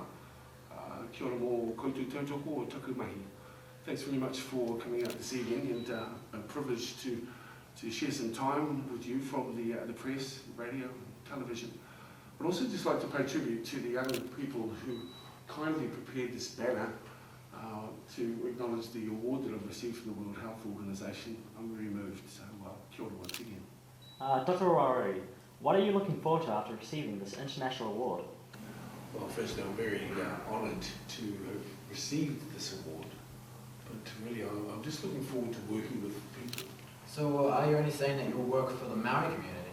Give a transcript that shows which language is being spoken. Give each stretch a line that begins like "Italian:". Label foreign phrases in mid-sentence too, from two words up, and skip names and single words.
Māori: Kia ora mō koutou tautoko o taku mahi.
English: Thanks very much for coming out this evening and a privilege to share some time with you from the press, radio, television. But also just like to pay tribute to the young people who kindly prepared this banner to acknowledge the award that I've received from the World Health Organization. I'm very moved, so
Māori: kia ora
English: once again. Dr. Rawiri, what are you looking forward to after receiving this international award? Well, firstly, I'm very honoured to have received this award, but really I'm just looking forward to working with people. So are you only saying that you'll work for the Maori community?